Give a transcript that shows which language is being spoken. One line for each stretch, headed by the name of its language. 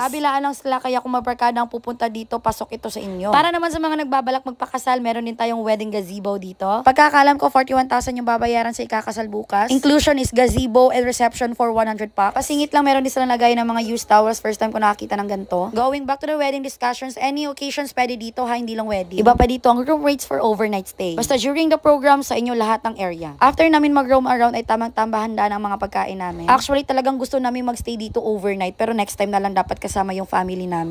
Filipino: Kabilaan lang sila, kaya kung mabarkada ang pupunta dito, pasok ito sa inyo. Para naman sa mga nagbabalak magpakasal, meron din tayong wedding gazebo dito. Pagkakalam ko, 41,000 yung babayaran sa ikakasal bukas.
English: Inclusion is gazebo and reception for 100 packs.
Filipino: Pasingit lang, meron din silang lagayan ng mga used towels. First time ko nakakita ng ganito.
English: Going back to the wedding discussions, any occasions
Filipino: pwede dito ha, hindi lang wedding. Iba pa dito dito ang
English: room rates for overnight stay.
Filipino: Basta
English: during the program
Filipino: sa inyo lahat ng
English: area.
Filipino: After namin mag-roam around ay tamang tambahanda ng mga pagkain namin. Actually talagang gusto namin magstay dito overnight pero next time na lang dapat kasama yung family namin.